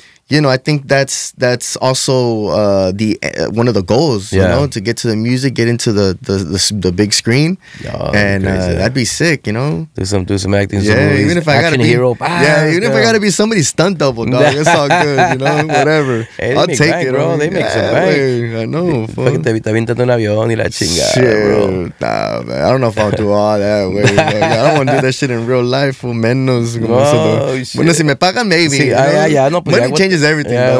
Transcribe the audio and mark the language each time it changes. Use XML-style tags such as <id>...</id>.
<en>you know, I think that's also the one of the goals, you know, to get to the music, get into the big screen, and that'd be sick, you know. Do some acting, yeah. Even if I gotta be, hero, if I gotta be somebody's stunt double, dog, it's all good, you know, whatever. Hey, I'll take bank, it, bro. They make some bank. I know.</en> <es>Fucking te avientan un avión y la chingada, bro.</es> <en>Nah, man. I don't know if I'll do all that, way. I don't want to do that shit in real life, menos.</en> <es>Bueno, si me pagan, maybe. Sí, no, pues</es> <en>money changes everything.</en>